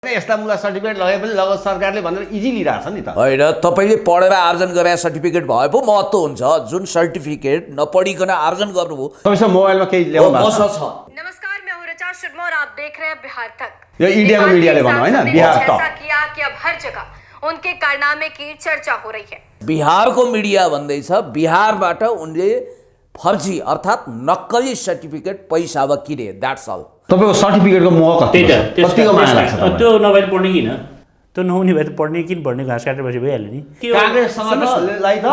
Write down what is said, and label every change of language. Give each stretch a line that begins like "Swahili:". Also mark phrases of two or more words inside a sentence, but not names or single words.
Nepali: यस्ता मुला सर्टिफिकेट लगे पनि लगत सरकारले भनेर इजी लिइरहेछ नि त। होइन, तपाईँले पढेर आर्जन गरे सर्टिफिकेट भए पो महत्त्व हुन्छ। जुन सर्टिफिकेट नपढिकन आर्जन गर्नुभयो तपाईसँग मोबाइलमा केही ल्याउनु भएको छ? नमस्कार,
Hindi: मैं हूं ऋचा शर्मा और आप देख रहे हैं बिहार तक।
Nepali: यो इंडिया को मीडियाले भन्नु हैन,
Hindi: बिहार तक ऐसा किया कि अब हर जगह उनके कारनामे की चर्चा हो रही है।
Nepali: बिहारको मिडिया भन्दैछ बिहारबाट उनले फर्जी अर्थात नक्कली सर्टिफिकेट पैसामा किने।
English: That's all.
Nepali: तपाईको सर्टिफिकेटको मोह कतिको माया लाग्छ तपाईलाई? त्यो नभए पढ्ने किन? त्यो नहुने भए त पढ्ने किन पढ्ने? घाँस काटेर बसी भइहाल्यो नि। कांग्रेससँग लाई त